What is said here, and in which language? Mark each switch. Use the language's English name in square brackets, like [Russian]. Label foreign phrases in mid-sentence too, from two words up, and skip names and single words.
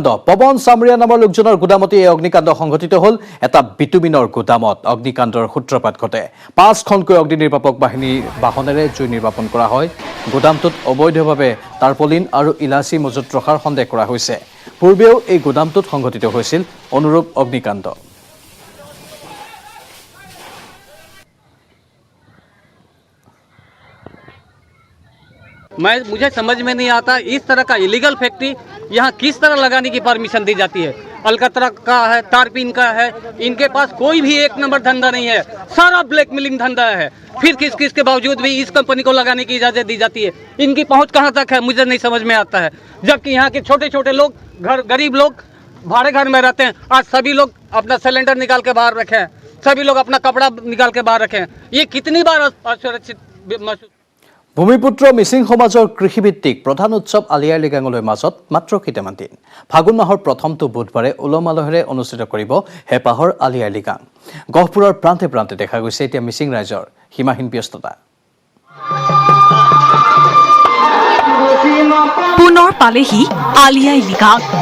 [Assamese] পৱন চামৰীয়া নামৰ লোকজনৰ গুদামতে এই অগ্নিকাণ্ড সংঘটিত হ'ল। এটা বিটুমিনৰ গুদামত অগ্নিকাণ্ডৰ সূত্ৰপাত ঘটে। 5খনকৈ অগ্নি নিৰ্বাপক বাহিনীৰ বাহনেৰে জুই নিৰ্বাপন কৰা হয়। গুদামটোত অবৈধভাৱে টাৰ্পলিন আৰু ইলাচি মজুত ৰখাৰ সন্দেহ কৰা হৈছে। পূৰ্বেও এই গুদামটোত সংঘটিত হৈছিল অনুৰূপ অগ্নিকাণ্ড। [Hindi] मुझे समझ में नहीं आता इस तरह का [English] illegal factory [Hindi] यहाँ किस तरह लगाने की परमिशन दी जाती है। अलकतरा का है, तारपीन का है, इनके पास कोई भी एक नंबर धंधा नहीं है, सारा ब्लैकमेलिंग धंधा है। फिर किस के बावजूद भी इस कंपनी को लगाने की इजाज़त दी जाती है। इनकी पहुँच कहाँ तक है मुझे नहीं समझ में आता है। जबकि यहाँ के छोटे छोटे लोग, गरीब लोग भाड़े घर में रहते हैं। आज सभी लोग अपना सिलेंडर निकाल के बाहर रखे हैं, सभी लोग अपना कपड़ा निकाल के बाहर रखे हैं। ये कितनी बार असुरक्षित महसूस। [Assamese] ভূমিপুত্ৰ মিচিং সমাজৰ কৃষিভিত্তিক প্ৰধান উৎসৱ আলি আই লৃগাঙলৈ মাজত মাত্ৰ কেইটামান দিন। ফাগুন মাহৰ প্ৰথমটো বুধবাৰে উলহ মালহেৰে অনুষ্ঠিত কৰিব হেঁপাহৰ আলি আই লৃগাং। গহপুৰৰ প্ৰান্তে প্ৰান্তে দেখা গৈছে এতিয়া মিচিং ৰাইজৰ সীমাহীন ব্যস্ততা। পুনৰ পালেহি আলি আই লৃগাং।